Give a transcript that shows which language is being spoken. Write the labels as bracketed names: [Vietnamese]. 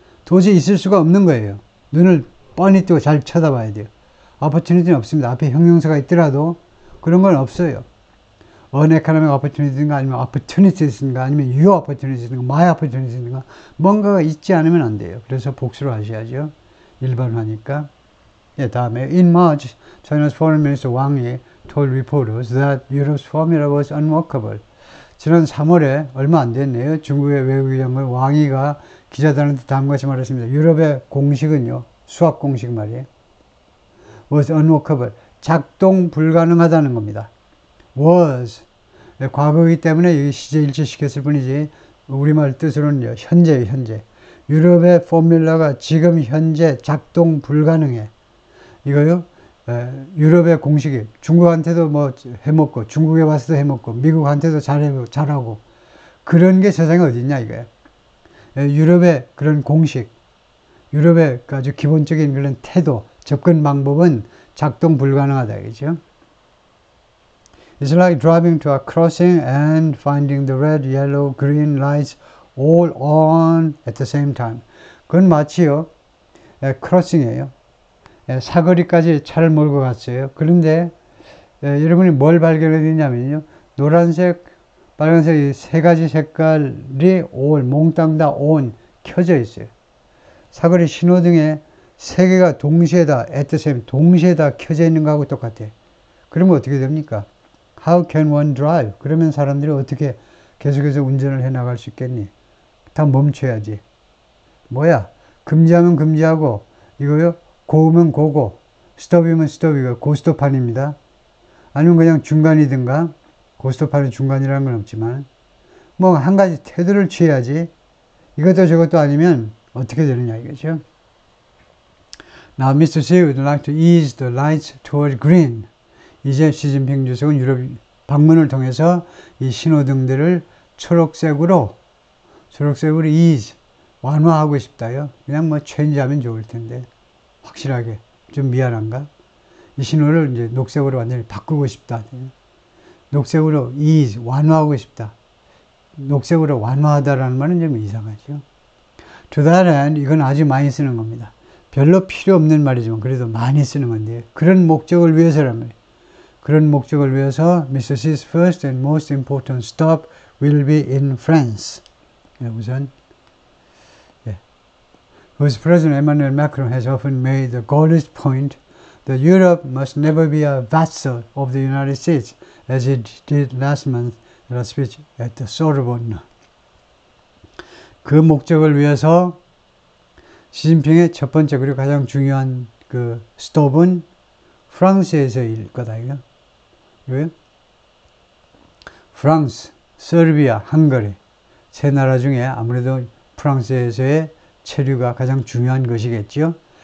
[Korean] 도저히 있을 수가 없는 거예요. 눈을 뻔히 뜨고 잘 쳐다봐야 돼요. opportunity는 없습니다. 앞에 형용사가 있더라도 그런 건 없어요. uneconomic opportunity인가 아니면 opportunities인가 아니면 your opportunities인가 my opportunities인가 뭔가가 있지 않으면 안 돼요. 그래서 복수를 하셔야죠. 일반화니까. [English] 다음에 in March, China's Foreign Minister Wang Yi told reporters that Europe's formula was unworkable. [Korean] 지난 3월에 얼마 안 됐네요. 중국의 외교장관 왕이가 기자들한테 다음과 같이 말했습니다. 유럽의 공식은요, 수학 공식 말이에요. [English] was unworkable. [Korean] 작동 불가능하다는 겁니다. [English] was. [Korean] 과거이기 때문에 여기 시제 일치시켰을 뿐이지, 우리말 뜻으로는요, 현재예요, 현재. 유럽의 포뮬러가 지금 현재 작동 불가능해. 이거요, 유럽의 공식이 중국한테도 뭐 해먹고, 중국에 와서도 해먹고, 미국한테도 잘하고, 그런 게 세상에 어딨냐, 이거예요. 유럽의 그런 공식, 유럽의 아주 기본적인 그런 태도, 접근 방법은 작동 불가능하다, 이죠. [English] It's like driving to a crossing and finding the red, yellow, green lights all on at the same time. [Korean] 그건 마치요, 크로싱이에요. 사거리까지 차를 몰고 갔어요. 그런데 여러분이 뭘 발견했냐면요. 노란색, 빨간색 이 세 가지 색깔이 몽땅 다 켜져 있어요. 사거리 신호등에 세 개가 동시에 다, 동시에 다 켜져 있는 거하고 똑같아요. 그러면 어떻게 됩니까? [English] How can one drive? [Korean] 그러면 사람들이 어떻게 계속해서 운전을 해 나갈 수 있겠니? 다 멈춰야지. 뭐야? 금지하면 금지하고, 이거요? 고우면 고고, 스톱이면 스톱이고, 고스톱판입니다. 아니면 그냥 중간이든가, 고스톱판은 중간이라는 건 없지만, 뭐 한 가지 태도를 취해야지. 이것도 저것도 아니면 어떻게 되느냐 이거죠. [English] Now Mr. Xi would like to ease the lights toward green. [Korean] 이제 시진핑 주석은 유럽 방문을 통해서 이 신호등들을 초록색으로 ease, 완화하고 싶다요. 그냥 뭐 체인지하면 좋을 텐데 확실하게 좀 미안한가? 이 신호를 이제 녹색으로 완전히 바꾸고 싶다. 녹색으로 ease, 완화하고 싶다. 녹색으로 완화하다라는 말은 좀 이상하죠. [English] To that end, [Korean] 이건 아주 많이 쓰는 겁니다. 별로 필요 없는 말이지만 그래도 많이 쓰는 건데 그런 목적을 위해서란 말이에요. 그런 목적을 위해서 Mr. [English] Xi's first and most important stop will be in France. [Korean] 우선 [English] whose President Emmanuel Macron has often made the Gaullist point that Europe must never be a vassal of the United States as it did last month in a speech at the Sorbonne. [Korean] 그 목적을 위해서 시진핑의 첫 번째 그리고 가장 중요한 그 스톱은 프랑스에서일 거다. 이거. 왜? 프랑스, 서비아, 헝가리 세 나라 중에 아무래도 프랑스에서의 체류가 가장 중요한 것이겠죠.